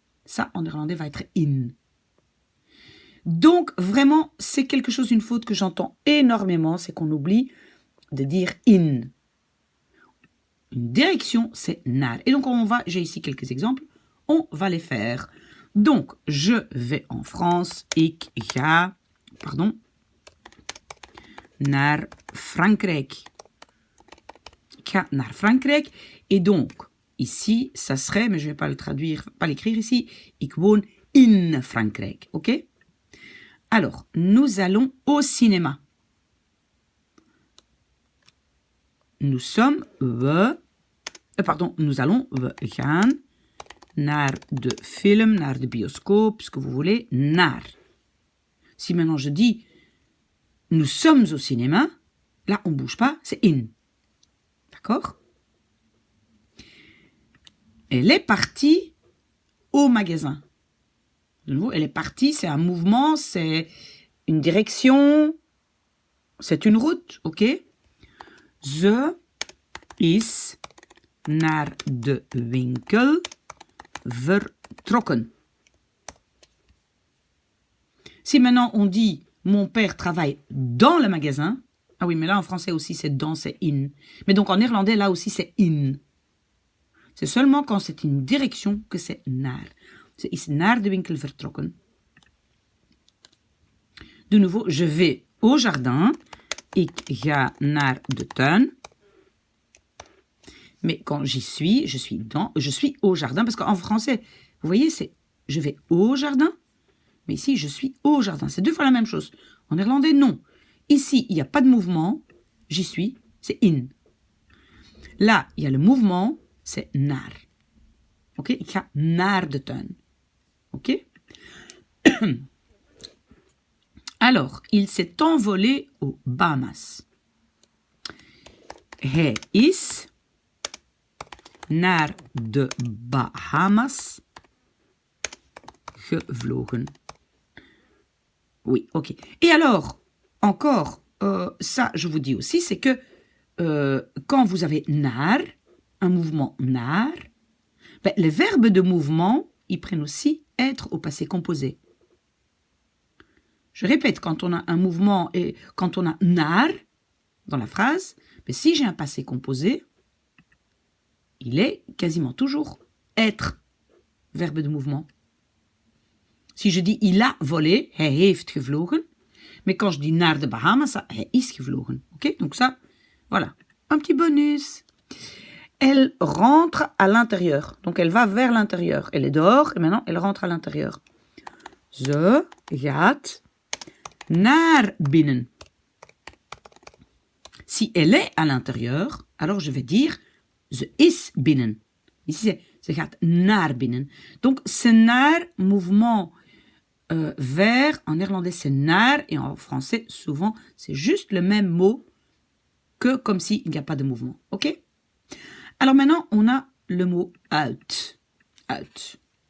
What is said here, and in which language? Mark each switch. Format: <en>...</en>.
<fr>Ça en néerlandais va être in. Donc vraiment, c'est quelque chose, une faute que j'entends énormément, c'est qu'on oublie de dire in. Une direction, c'est naar. Et donc j'ai ici quelques exemples, on va les faire. Donc, je vais en France,</fr> <nl>ik ga, naar Frankrijk. Ik ga naar Frankrijk.</nl> <fr>Et donc, ici, ça serait, mais je ne vais pas le traduire, pas l'écrire ici,</fr> <nl>ik woon in Frankrijk,</nl> <fr>ok? Alors, nous allons au cinéma.</fr> <nl>We gaan naar de film, naar de bioscoop,</nl> <fr>ce que vous voulez,</fr> <nl>naar.</nl> <fr>Si maintenant je dis nous sommes au cinéma, là on ne bouge pas, c'est in. D'accord? Elle est partie au magasin. De nouveau, elle est partie, c'est un mouvement, c'est une direction, c'est une route, ok?</fr> <nl>Ze is naar de winkel vertrokken.</nl> <fr>Si maintenant on dit mon père travaille dans le magasin, ah oui, mais là en français aussi c'est dans, c'est in. Mais donc en néerlandais là aussi c'est in. C'est seulement quand c'est une direction que c'est naar.</fr> <nl>Ze is naar de winkel vertrokken.</nl> <fr>De nouveau, je vais au jardin.</fr> <nl>Ik ga naar de tuin.</nl> <fr>Mais quand j'y suis, je suis au jardin. Parce qu'en français, vous voyez, c'est je vais au jardin. Mais ici, je suis au jardin. C'est 2 fois la même chose. En néerlandais, non. Ici, il n'y a pas de mouvement. J'y suis, c'est in. Là, il y a le mouvement, c'est naar. Ok?</fr> <nl>Ik ga naar de tuin. Ok?</nl> <fr>Alors, il s'est envolé aux Bahamas.</fr> <nl>Hij is naar de Bahamas gevlogen.</nl> <fr>Oui, ok. Et alors, encore, ça, je vous dis aussi, c'est que quand vous avez naar, un mouvement naar, ben, les verbes de mouvement, ils prennent aussi être au passé composé. Je répète, quand on a un mouvement et quand on a naar dans la phrase, ben, si j'ai un passé composé, il est quasiment toujours être, verbe de mouvement. Si je dis il a volé,</fr> <nl>hij heeft gevlogen,</nl> <fr>mais quand je dis naar de Bahamas,</fr> <nl>hij is gevlogen.</nl> <fr>Ok, donc ça, voilà, un petit bonus. Elle rentre à l'intérieur, donc elle va vers l'intérieur. Elle est dehors et maintenant elle rentre à l'intérieur.</fr> <nl>Ze gaat naar binnen.</nl> <fr>Si elle est à l'intérieur, alors je vais dire</fr> <nl>ze is binnen.</nl> <fr>Ici c'est</fr> <nl>ze gaat naar binnen.</nl> <fr>Donc c'est naar, mouvement vers, en néerlandais c'est naar et en français souvent c'est juste le même mot que comme s'il n'y a pas de mouvement. Ok? Alors maintenant on a le mot uit. Uit.</fr>